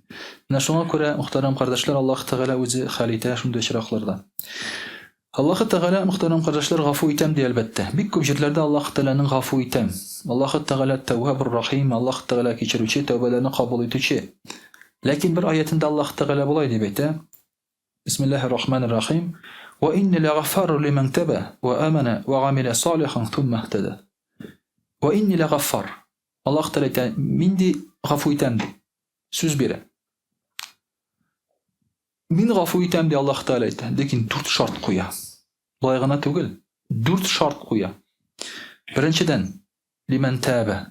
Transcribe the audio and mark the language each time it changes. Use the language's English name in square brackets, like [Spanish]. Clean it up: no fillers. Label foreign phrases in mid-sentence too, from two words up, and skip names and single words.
[Tatar] Менә шуңа күрә, мөхтәрәм кардәшләр, Аллаһ Тәгалә үзе хәл итә шундый очракларда. Аллаһ Тәгалә, мөхтәрәм кардәшләр, гафу итәм ди әлбәттә. Бик күп җирләрдә Аллаһ Тәгаләнең гафу итәм. Аллаһ Тәгалә [Arabic] تواب رحيم, [Tatar] Аллаһ Тәгалә кичерүче, тәүбәләрне кабул итүче. Ләкин бер аятында Аллаһ Тәгалә булай дип әйтә: [Arabic] بسم الله الرحمن الرحيم. وإني لغفار لمن تاب وآمن وعمل صالحا ثم اهتدى. وإني لغفار. [Tatar] Аллаһ Тәгалә әйтә: Мин ди гафу итәм ди. Сүз бирә. Мин гафу итәм ди Аллаһ Тәгалә әйтә. Ләкин 4 шарт куя. Болай гына түгел. 4 шарт куя. Беренчедән, [Arabic] لمن تاب.